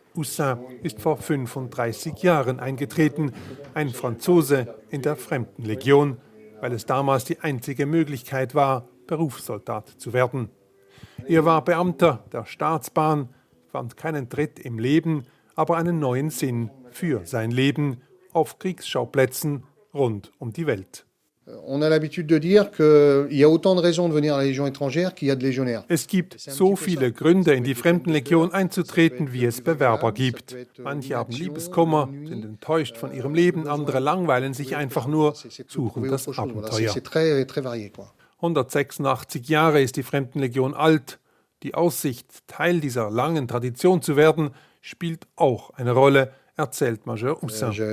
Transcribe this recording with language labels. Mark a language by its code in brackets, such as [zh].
[de] Ussin ist vor 35 Jahren eingetreten, ein Franzose in der Fremdenlegion, weil es damals die einzige Möglichkeit war, Berufssoldat zu werden. Er war Beamter der Staatsbahn, fand keinen Tritt im Leben, aber einen neuen Sinn für sein Leben auf Kriegsschauplätzen rund um die Welt. [fr] On a l'habitude de dire qu'il y a autant de raisons de venir à la Légion étrangère qu'il y a de légionnaires. [de] Es gibt so viele Gründe, in die Fremdenlegion einzutreten, wie es Bewerber gibt. Manche haben Liebeskummer, sind enttäuscht von ihrem Leben, andere langweilen sich einfach nur, suchen das Abenteuer. 186 Jahre ist die Fremdenlegion alt. Die Aussicht, Teil dieser langen Tradition zu werden, spielt auch eine Rolle, erzählt Major Ussin.